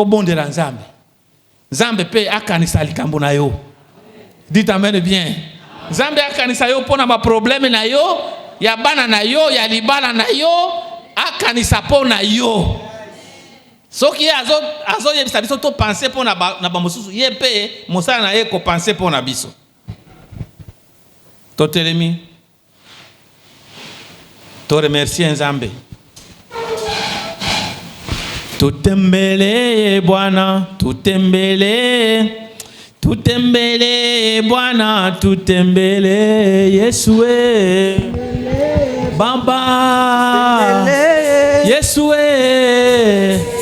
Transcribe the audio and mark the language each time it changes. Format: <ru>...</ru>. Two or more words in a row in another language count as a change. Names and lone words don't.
<ln>bondela Nzambe pe akanisa likambo na yo</ln> <fr>dites amen bien</fr> <ln>Nzambe akanisa yo pona ba problème na yo ya bana na yo ya libala na yo akanisa pona yo soki azo yebisa biso to penser pona na ba mosusu ye pe mosala na ye ko penser pona biso Totelemi, to remercie Nzambe.</ln> <sw>Tutembele Bwana, tutembele Bwana, tutembele Yesue. Baba, Yesue.</sw>